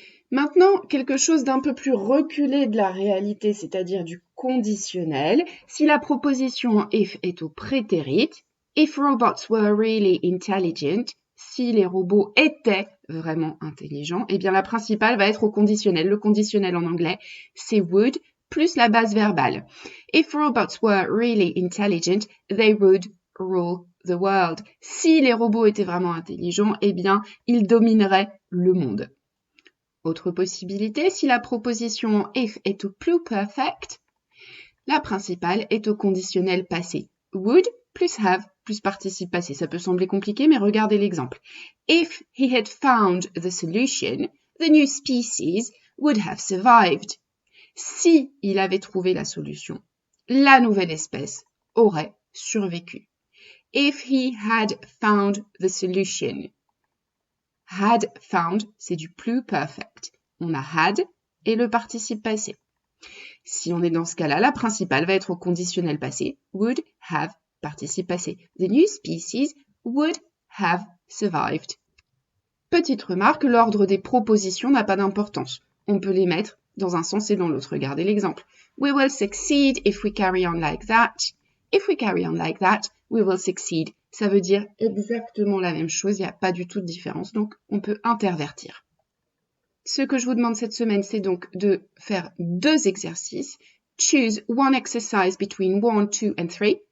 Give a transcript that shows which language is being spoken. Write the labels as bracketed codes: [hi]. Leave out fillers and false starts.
[fr] Maintenant, quelque chose d'un peu plus reculé de la réalité, c'est-à-dire du conditionnel. Si la proposition en if est au prétérit, [en] if robots were really intelligent, [fr] si les robots étaient vraiment intelligents, eh bien la principale va être au conditionnel. Le conditionnel en anglais, c'est would plus la base verbale. [en] If robots were really intelligent, they would rule the world. [fr] Si les robots étaient vraiment intelligents, eh bien, ils domineraient le monde. Autre possibilité, si la proposition if est au pluperfect, la principale est au conditionnel passé. Would plus have plus participe passé. Ça peut sembler compliqué, mais regardez l'exemple. [en] If he had found the solution, the new species would have survived. [fr] Si il avait trouvé la solution, la nouvelle espèce aurait survécu. [en] If he had found the solution. [fr] Had found, c'est du pluperfect. On a had et le participe passé. Si on est dans ce cas-là, la principale va être au conditionnel passé. Would have, participe passé. [en] The new species would have survived. [fr] Petite remarque, l'ordre des propositions n'a pas d'importance. On peut les mettre dans un sens et dans l'autre. Regardez l'exemple. [en] We will succeed if we carry on like that. If we carry on like that, we will succeed. [fr] Ça veut dire exactement la même chose, il n'y a pas du tout de différence, donc on peut intervertir. Ce que je vous demande cette semaine, c'est donc de faire 2 exercices. [en] Choose one exercise between 1, 2 and 3.